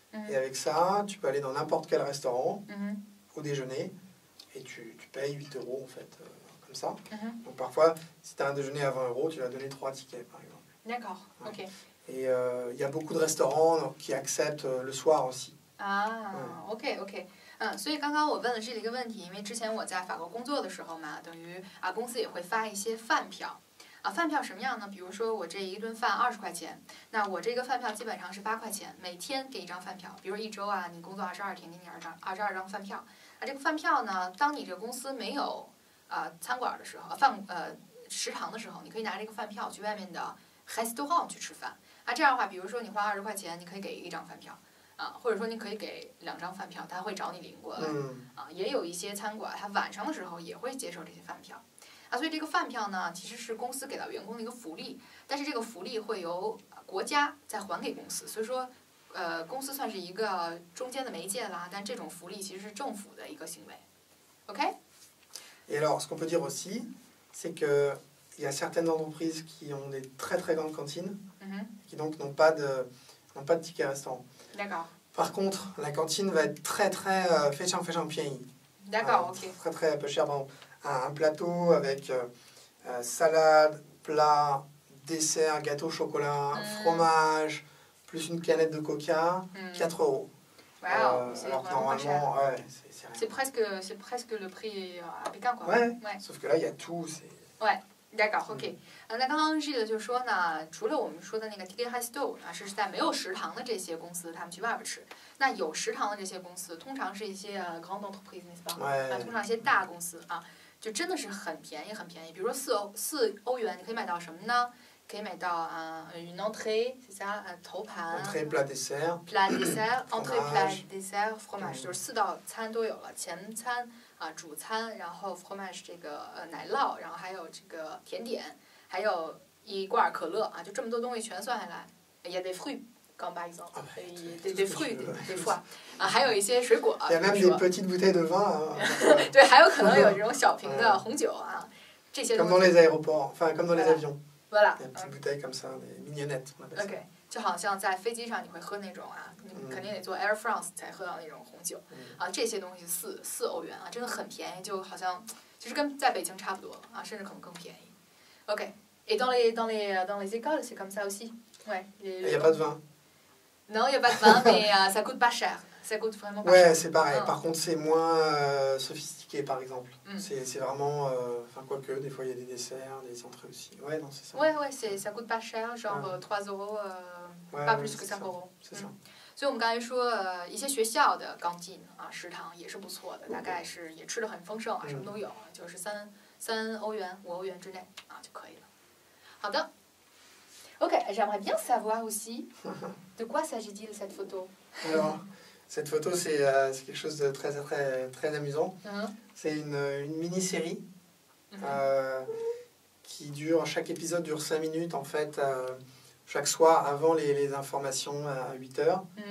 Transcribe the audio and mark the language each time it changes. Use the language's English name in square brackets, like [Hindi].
[French] Et avec ça, tu peux aller dans n'importe quel restaurant au déjeuner. Et tu payes 8 € en fait, comme ça. Donc parfois, si tu as un déjeuner à 20 €, tu vas donner 3 tickets par exemple. D'accord, ok. Et il y a beaucoup de restaurants qui acceptent le soir aussi. Ah, ok. [Chinese] 所以刚刚我问了这里一个问题，因为之前我在法国工作的时候嘛，等于公司也会发一些饭票。饭票什么样呢？比如说我这一顿饭20块钱，那我这个饭票基本上是8块钱，每天给一张饭票。比如一周你工作22天，给你22张饭票。这个饭票呢，当你这个公司没有餐馆的时候，食堂的时候，你可以拿这个饭票去外面的 restaurant 去吃饭。这样的话，比如说你花20块钱，你可以给1张饭票。或者说你可以给2张饭票，他会找你领过来。也有一些餐馆，他晚上的时候也会接受这些饭票。所以这个饭票呢，其实是公司给到员工的一个福利，但是这个福利会由国家再还给公司，所以说，公司算是一个中间的媒介啦，但这种福利其实是政府的一个行为。 OK? [French] Et alors, ce qu'on peut dire aussi, c'est que il y a certaines entreprises qui ont des très très grandes cantines, qui donc n'ont pas de ticket restaurant. D'accord. Par contre, la cantine va être très très [Chinese] 非常便宜. [French] D'accord, ok. Très très peu cher. Bon, un plateau avec salade, plat, dessert, gâteau au chocolat, fromage, plus une canette de coca, 4 €. Wow, alors que normalement, c'est presque le prix à Pékin, quoi. Ouais. Sauf que là, il y a tout. Ouais. D'accord, OK。 [Chinese] 那刚刚这个就说呢，除了我们说的那个 ticket resto 是在没有食堂的这些公司，他们去外边吃。那有食堂的这些公司，通常是一些 [French] grand entreprise， [Chinese] 通常一些大公司就真的是很便宜，很便宜。比如说4欧元，你可以买到什么呢？可以买到 [French] une entrée， c'est ça， [Chinese] 头盘。 [French] entrée plat dessert。 plat dessert，entrée plat dessert fromage， [Chinese] 就是4道餐都有了，前餐。主餐，然后 fromage 这个奶酪，然后还有这个甜点，还有1罐可乐就这么多东西全算下来，也得 fruits， 刚把一走，得 fruits， 得 foie， 还有一些水果。 [French] Il y a même des petites bouteilles de vin。 [Chinese] 对，还有可能有这种小瓶的红酒这些东西。 [French] Comme dans les aéroports, enfin comme dans les avions. Voilà. Des petites bouteilles comme ça, des mignonnettes, on appelle ça. [Chinese] OK， 就好像在飞机上你会喝那种你肯定得坐 Air France 才喝到那种红酒这些东西4欧元真的很便宜，就好像其实跟在北京差不多甚至可能更便宜。 OK。 [French] Et dans les écoles, c'est comme ça aussi. Ouais. Il n'y a pas de vin. Non, il n'y a pas de vin, mais ça coûte pas cher. Ça coûte vraiment pas cher. Ouais, c'est pareil. Par contre, c'est moins sophistiqué, par exemple. C'est vraiment... Enfin, quoique, des fois, il y a des desserts, des entrées aussi. Ouais, non, c'est ça. Ouais, ça coûte pas cher, genre 3 €, pas plus que 5 €. C'est ça. [Chinese] 所以我们刚才说一些学校的cantine食堂也是不错的，大概是也吃得很丰盛什么都有，就是3欧元、5欧元之内就可以了。好的。 [French] OK, j'aimerais bien savoir aussi de quoi s'agit-il cette photo. Alors, cette photo, c'est quelque chose de très, très, très amusant. C'est une mini-série qui dure, chaque épisode dure 5 minutes en fait, chaque soir avant les informations à 8 heures.